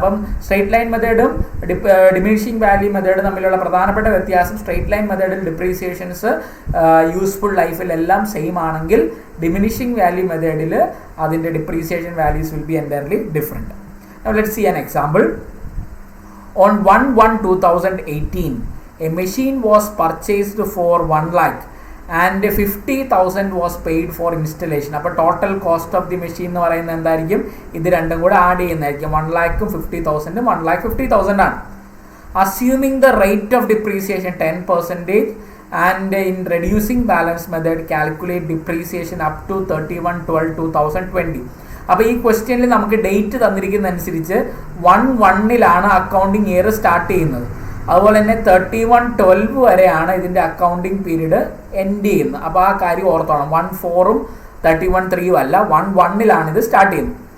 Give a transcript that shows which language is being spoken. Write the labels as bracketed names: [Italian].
[Malayalam] അപ്പം straight line മെത്തേഡും diminishing value മെത്തേഡും തമ്മിലുള്ള പ്രധാനപ്പെട്ട വ്യത്യാസം, സ്ട്രെയിറ്റ് ലൈൻ മെത്തേഡിൽ ഡിപ്രീസിയേഷൻസ് യൂസ്ഫുൾ ലൈഫിലെല്ലാം സെയിം ആണെങ്കിൽ ഡിമിനിഷിംഗ് വാല്യൂ മെത്തേഡിൽ അതിൻ്റെ depreciation values [English] Will be entirely different. Now let's see an example. On 1/1/2018 a machine was purchased for 1 lakh and 50,000 was paid for installation. [Malayalam] അപ്പോൾ total cost of the machine എന്ന് പറയുന്നത് എന്തായിരിക്കും, ഇത് രണ്ടും കൂടെ ആഡ് ചെയ്യുന്നതായിരിക്കും. 1 lakhും 50,000 1,50,000 ആണ്. [English] Assuming the rate of depreciation 10% and in reducing balance method calculate depreciation up to 31/12/2020. [Malayalam] അപ്പോൾ ഈ ക്വസ്റ്റ്യനിൽ നമുക്ക് ഡേറ്റ് തന്നിരിക്കുന്നതനുസരിച്ച് 1/1 അക്കൗണ്ടിങ് ഇയർ സ്റ്റാർട്ട് ചെയ്യുന്നത്. അതുപോലെ തന്നെ 31/12 വരെയാണ് ഇതിൻ്റെ അക്കൗണ്ടിങ് പീരീഡ് എൻഡ് ചെയ്യുന്നത്. അപ്പോൾ ആ കാര്യം ഓർത്തോണം. 1/4ഉം 31/3ഉം അല്ല, 1/1 ഇത് സ്റ്റാർട്ട് ചെയ്യുന്നത്.